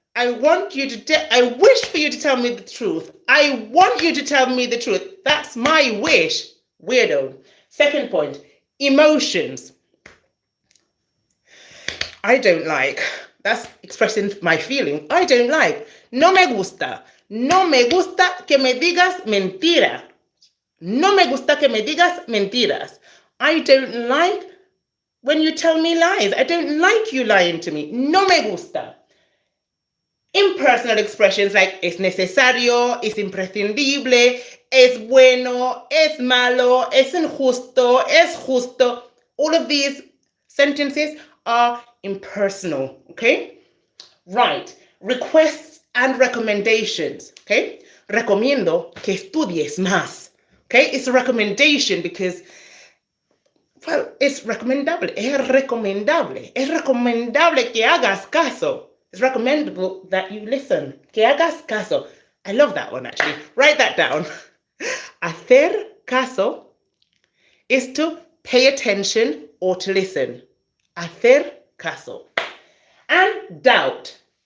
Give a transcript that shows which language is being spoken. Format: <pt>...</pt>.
<en>I wish for you to tell me the truth. I want you to tell me the truth. That's my wish. Weirdo. Second point, emotions. I don't like. That's expressing my feeling. I don't like.</en> <es>No me gusta. No me gusta que me digas mentira. No me gusta que me digas mentiras.</es> <en>I don't like when you tell me lies. I don't like you lying to me.</en> <es>No me gusta.</es> <en>Impersonal expressions like</en> <es>es necesario, es imprescindible, es bueno, es malo, es injusto, es justo.</es> <en>All of these sentences are impersonal, okay? Right. Requests and recommendations, okay?</en> <es>Recomiendo que estudies más, okay?</es> <en>It's a recommendation because, well, it's recomendable.</en> <es>Es recomendable que hagas caso.</es> <en>It's recommendable that you listen.</en> <es>Que hagas caso.</es> <en>I love that one, actually. Write that down. Hacer caso is to pay attention or to listen.</en> <es>Hacer caso.</es> <en>And doubt.</en>